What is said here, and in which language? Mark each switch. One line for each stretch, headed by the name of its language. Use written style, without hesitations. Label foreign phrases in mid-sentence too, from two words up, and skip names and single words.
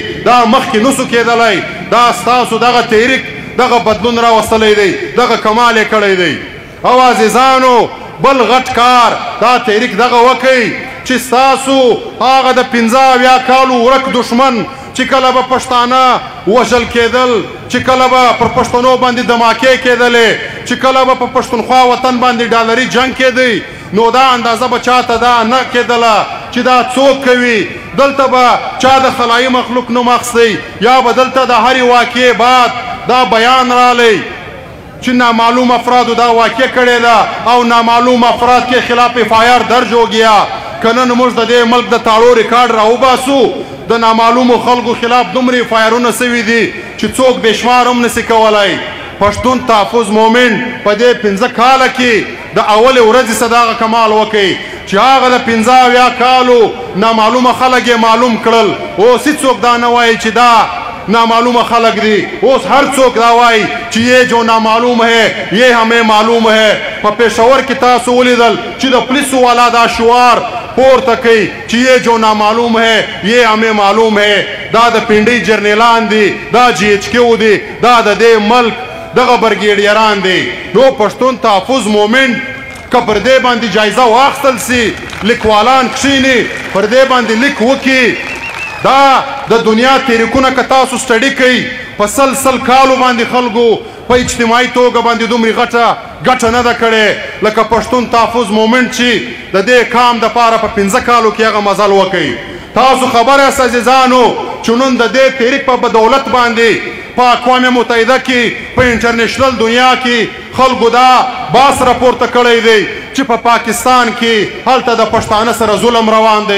Pashto: دا مخکې نسو کېدلی دا ستاسو دغه تحریک دغه بدلون راوستلی دی دغه کمال یې کړی دی او عزیزانو بل غټ کار دا تحریک دغه وکړي چې ستاسو هغه د 15 کالو ورک دشمن چې کله به پښتانه وژل کېدل چې کله به پر پښتنو باندې دماکې کېدلې چې کله به په پښتونخوا وطن باندې ډالري جنګ کېدی نو دا اندازه به چاته دا نه کېدله چې دا څوک کوي دلته به چا د خلایي مخلوق نوم اخیستی یا به دلته د هرې واقعې بعد دا بیان رالی چې نامعلوم افرادو دا واقع کړې ده او
Urdu: نامعلوم افراد کے خلاف FIR درج ہو
Pashto: گیا که نن موږ د دې ملک د تاړو ریکارډ راوباسو د نامعلومو خلکو خلاف دومره FIR-ونه سوي دي چې څوک بې شمار هم نسي کولی پښتون تحفظ مومنټ په دې 15 کاله کې د اولې ورځې صداغه کمال وکړي چې هغه د 15 کالو نامعلومه خلک یې معلوم کړل اوس هېڅوک دا نه وایي چې دا نامعلوم خلق دی اوس ہر څوک دا وایي چې
Urdu: یہ جو نامعلوم ہے یہ ہمیں معلوم ہے
Pashto: په پېښور کې تاسو ولیدل چې د پولیسو والا دا شعار پورته کوي چې
Urdu: یہ جو نامعلوم ہے یہ ہمیں معلوم ہے
Pashto: دا د پنډۍ جرنیلان دي دا GHQ دي دا د دې ملک دغه برګیډیران دي نو پښتون تحفظ مومنټ که پر دې باندې جایزه واخیستل سي لیکوالان کښېني پر دې باندې لیک وکړي دا د دنیا تحریکونه که تاسو سټډي کوئ په سل کالو باندې خلکو په اجتماعي توګه باندې دومره ګټه نه ده کړې لکه پښتون تحفظ مومنټ چې د دې کام دپاره په 15 کالو کې هغه مزل وکړي تاسو خبر یاست عزیزانو چې نن د دې تحریک په بدولت باندې په اقوام متحده کې په انټرنیشنل دنیا کې خلکو دا باس راپورته کړی دی چې په پاکستان کې هلته د پښتانه سره ظلم روان دی.